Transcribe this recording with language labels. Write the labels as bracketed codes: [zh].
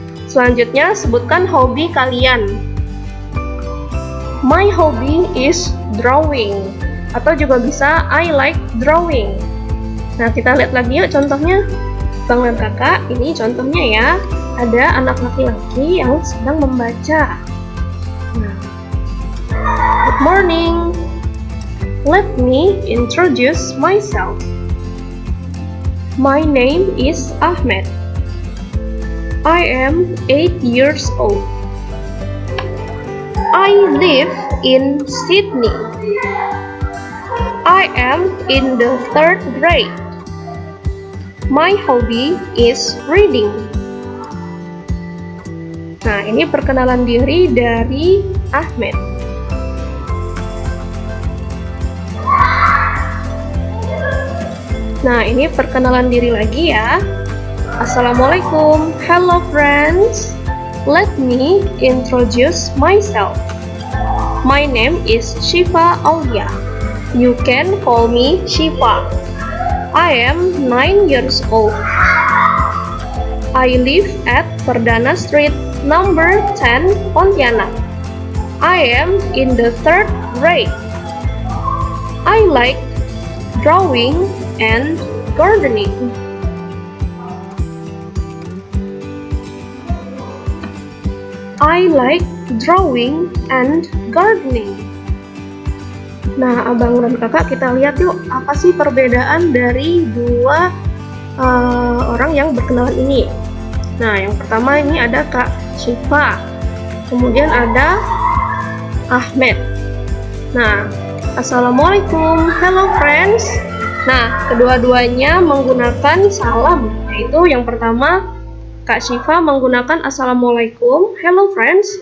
[id] Selanjutnya sebutkan hobi kalian. [en] My hobby is drawing. [id] Atau juga bisa [en] I like drawing. [id] Nah, kita lihat lagi yuk contohnya. Bang dan kakak, ini contohnya ya. Ada anak laki-laki yang sedang membaca. [en] Nah, good morning. Let me introduce myself. My name is Ahmed. I am 8 years old. I live in Sydney. I am in the 3rd grade. My hobby is reading. [id] Nah, ini perkenalan diri dari Ahmed. Nah, ini perkenalan diri lagi ya. [en] Assalamualaikum, hello friends. Let me introduce myself. My name is Shifa Aulia. You can call me Shifa. I am 9 years old. I live at Perdana Street, number 10, Pontianak. I am in the 3rd grade. I like drawing and gardening. I like drawing and gardening. [id] Nah, abang dan kakak kita lihat yuk, apa sih perbedaan dari dua orang yang berkenalan ini. Nah, yang pertama ini ada Kak Syifa, kemudian ada Ahmed. Nah, Assalamualaikum, [en] hello friends. [id] Nah, kedua-duanya menggunakan salam, yaitu yang pertama Kak Syifa menggunakan Assalamualaikum, hello friends.